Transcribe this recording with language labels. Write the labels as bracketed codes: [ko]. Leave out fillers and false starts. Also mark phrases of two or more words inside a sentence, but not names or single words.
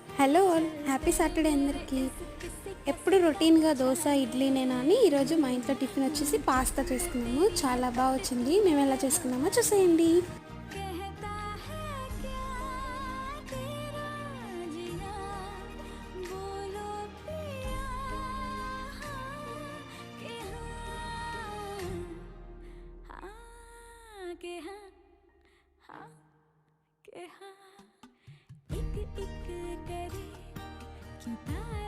[en] Hello all happy Saturday అందరికీ. [te] ఎప్పుడు రొటీన్గా దోశ ఇడ్లీనేనా అని ఈరోజు మా ఇంట్లో టిఫిన్ వచ్చేసి పాస్తా చేసుకున్నాము. చాలా బాగా వచ్చింది. మేము ఎలా చేసుకున్నామో చూసేయండి. [hi] कहता है क्या तेरा जिया बोलो पिया हाँ के हाँ के हाँ हाँ के हाँ एक एक करे क्यों